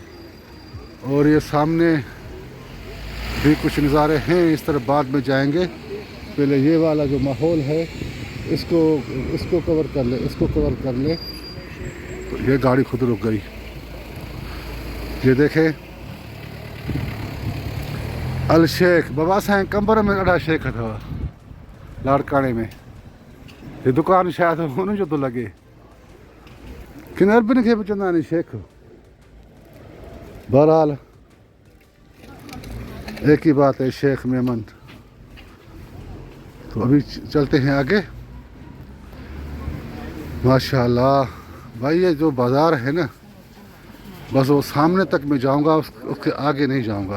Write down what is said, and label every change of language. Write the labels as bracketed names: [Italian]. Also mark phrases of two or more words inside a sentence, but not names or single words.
[Hindi] और ये सामने भी कुछ नज़ारे हैं, इस तरह बाद में जाएंगे। पहले ये वाला जो माहौल है इसको कवर कर ले, इसको कवर कर ले। तो ये गाड़ी खुद रुक गई। ये देखें अल शेख बाबा साईं कंबर में [Sindhi] ॾाढा शेख अथव लाड़काने में। [Hindi] ये दुकान शायद [Sindhi] हुन जो तो लगे किन अरबिन खे बि चवंदा आहिनि शेख। [Hindi] बहरहाल एक ही बात है, शेख मेमन। तो अभी चलते हैं आगे। माशाल्लाह भाई ये जो बाज़ार है ना, बस वो सामने तक मैं जाऊंगा, उसके आगे नहीं जाऊंगा।